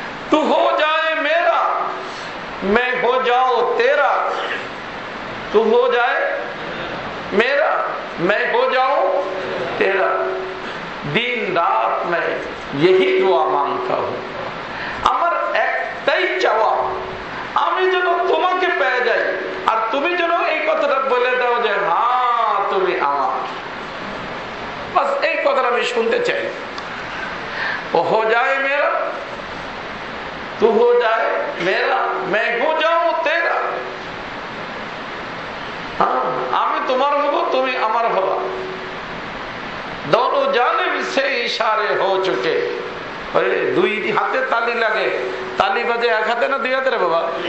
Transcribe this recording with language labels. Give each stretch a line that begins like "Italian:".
Hindi: तू हो जाए मेरा मैं हो जाओ तेरा, तू हो जाए मेरा मैं हो जाऊं तेरा। दिन रात मैं यही दुआ मांगता हूं।
Bangla: আমার একটাই চাওয়া, আমি যেন তোমাকে পেয়ে যাই, আর তুমি যেন এই কথাটা বলে দাও যে হ্যাঁ তুমি আমার। বাস এই কথাটা আমি শুনতে চাই।
Hindi: ও हो जाए मेरा तू हो जाए मेरा मैं हो जाऊं तेरा।
Bangla: हाँ, আমি তোমার হব, তুমি আমার হবা।
Hindi: दोनों जानिब से इशारे हो चुके।
Bangla: দুই হাতে তালি লাগে, তালি বাজে এক হাতে না দুই হাতে রে বাবা?